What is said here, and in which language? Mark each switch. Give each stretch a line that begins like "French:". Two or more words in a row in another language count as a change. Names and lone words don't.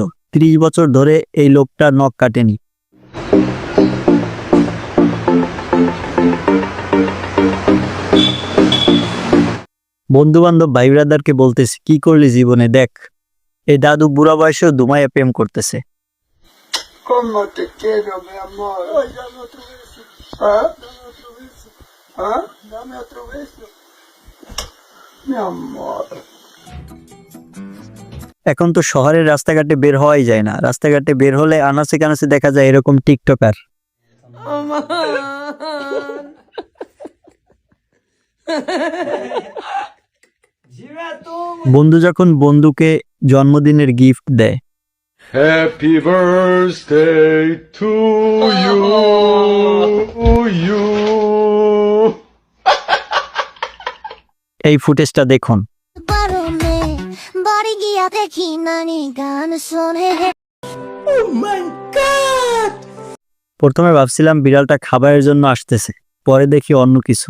Bangla: 30 বছর ধরে এই লোকটা নখ কাটেনি। বন্ধু বান্ধব ভাই ব্রাদারকে বলতেছে, কি করলি জীবনে, দেখ এই দাদু বুড়া বয়সেও দুমাইয়া প্রেম করতেছে।
Spanish: ¿Cómo te quiero, mi amor? Ay, dame otro beso. ¿Ah? Dame otro beso. ¿Ah? Dame otro beso. Mi amor.
Bangla: এখন তো শহরের রাস্তাঘাটে বের হওয়াই যায় না। রাস্তাঘাটে বের হলে আনাচে কানাচে দেখা যায় এরকম টিকটকার। বন্ধু যখন বন্ধুকে জন্মদিনের গিফট দেয়,
English: Happy birthday to you.
Bangla: এই ফুটেজটা দেখুন। প্রথমে ভাবছিলাম বিড়ালটা খাবারের জন্য আসতেছে, পরে দেখি অন্য কিছু।